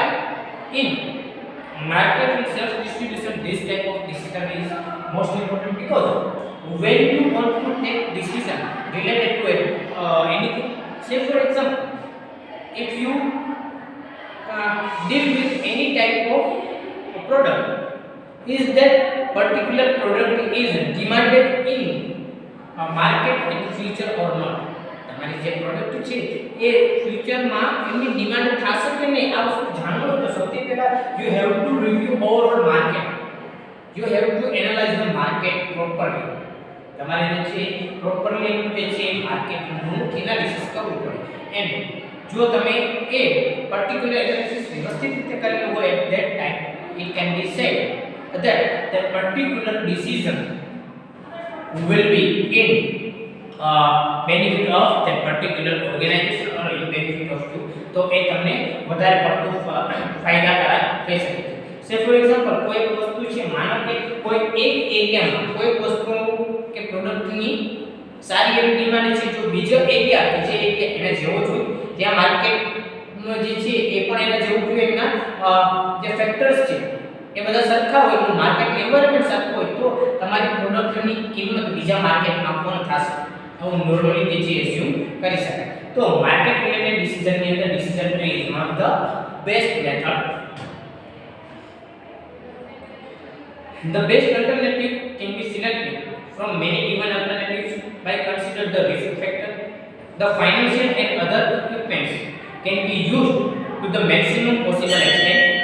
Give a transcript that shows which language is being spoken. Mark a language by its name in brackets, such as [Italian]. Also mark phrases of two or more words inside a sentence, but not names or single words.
[English] In market and sales distribution, this type of decision is most important because when you want to take decision related to anything, say for example, if you deal with any type of product, is that particular product is demanded in market in future or not? [Gujarati] તમારી જે પ્રોડક્ટ છે એ ફ્યુચરમાં એની ડિમાન્ડ થશે કે નહીં, આ વસ્તુ જાણવું તો સૌથી પહેલા [English] you have to review overall market, you have to analyze the market properly. [Gujarati] તમારે જે છે પ્રોપરલી જે છે માર્કેટનું એનાલિસિસ કરવું પડે. એન્ડ જો તમે એ [English] particular analysis [Gujarati] વ્યવસ્થિત રીતે કરેલું હોય [English] at that time, it can be said that the particular decision will be in benefit of that particular organization or in benefit of you. [Gujarati] તો એ તમને વધારે પડતું ફાયદાકારક થઈ શકે છે. [English] say for example, [Gujarati] કોઈ વસ્તુ છે, માનો કે કોઈ એક એરિયામાં કોઈ વસ્તુ કે પ્રોડક્ટની સારી એવી ડિમાન્ડ છે, જો બીજો એરિયા કે જે એરિયા એને જેવો જોઈએ ત્યાં માર્કેટનો જે છે એ પણ એને જેવું જોઈએ, એના જે ફેક્ટર્સ છે એ બધા સરખા હોય, [English] market environment [Gujarati] સરખું હોય તો તમારી પ્રોડક્ટની કિંમત બીજા માર્કેટમાં પણ થશે. આવું નોર્મલી જે છે એઝ્યુમ કરી શકાય. તો [English] market related [Gujarati] ડિસિઝનની અંદર [English] decision tree is one of the best method. The best alternative can be selected from many given alternatives by consider the risk factor. The financial and other equipments can be used to the maximum possible extent.